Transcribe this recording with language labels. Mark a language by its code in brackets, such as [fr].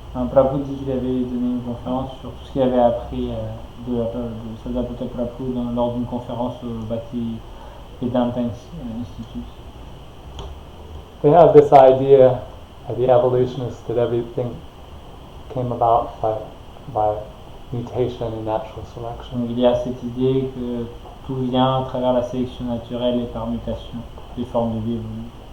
[fr] Prabhu dit qu'il avait donné une conférence sur tout ce qu'il avait appris de Sadhguru Prabhu lors d'une conférence au Bhaktivedanta Institute. [en] They have this idea, the evolutionists, that everything came about by mutation and natural selection. [fr] Donc, il y a cette idée que tout vient à travers la sélection naturelle et par mutation, les formes de vie évoluent.